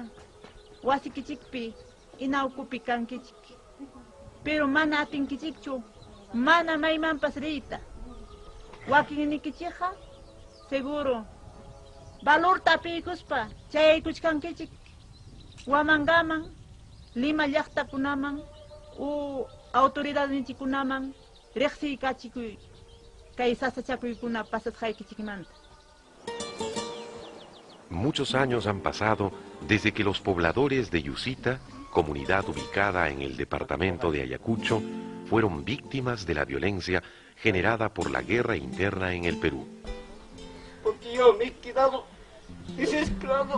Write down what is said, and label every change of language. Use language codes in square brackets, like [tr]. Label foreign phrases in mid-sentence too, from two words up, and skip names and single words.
[qu] wasikichikpi inawkupi kankichik pero mana atinkichikchu mana maymanpas riyta wakinnikichikqa seguro valor tapikuspa chayaykuchkankichik Wamangaman Lima llaqtakunaman u autoridadninchikunaman riqsiykachikuy kay sasachakuykuna pasasqaykichikmanta. [es] Muchos años han pasado desde que los pobladores de Yusita comunidad ubicada en el departamento de Ayacucho, fueron víctimas de la violencia generada por la guerra interna en el Perú. Porque yo me he quedado desesperado.